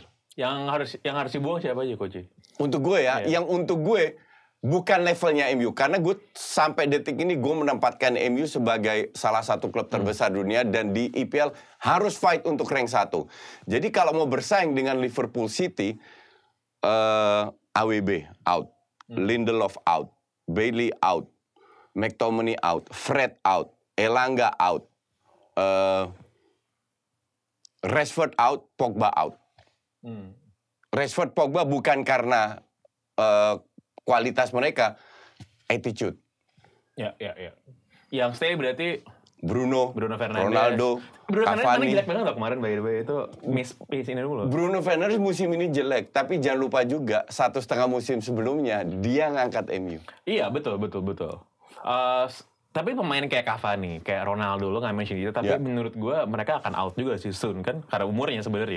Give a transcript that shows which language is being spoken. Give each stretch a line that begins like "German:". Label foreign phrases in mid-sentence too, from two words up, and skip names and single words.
Indonesian: Yang harus dibuang siapa aja Coach? Untuk gue ya, yang untuk gue bukan levelnya MU. Karena gue sampai detik ini gue menempatkan MU sebagai salah satu klub terbesar dunia dan di IPL harus fight untuk rank 1. Jadi kalau mau bersaing dengan Liverpool City, AWB out, Lindelof out, Bailey out, McTominay out, Fred out, Elanga out, Rashford out, Pogba out. Rashford, Pogba bukan karena kualitas mereka, attitude. Ya. Yang stay berarti Bruno Fernandes, Ronaldo, Bruno Cavani. Fernandes jelek banget loh kemarin
English: by the way.
Indonesian: Itu miss ini dulu. Bruno Fernandes musim ini jelek, tapi jangan lupa juga 1,5 musim sebelumnya dia ngangkat MU. Iya betul. Tapi pemain kayak Cavani, kayak Ronaldo lo nggak mention itu, tapi menurut gue mereka akan out juga sih soon kan karena umurnya sebenarnya.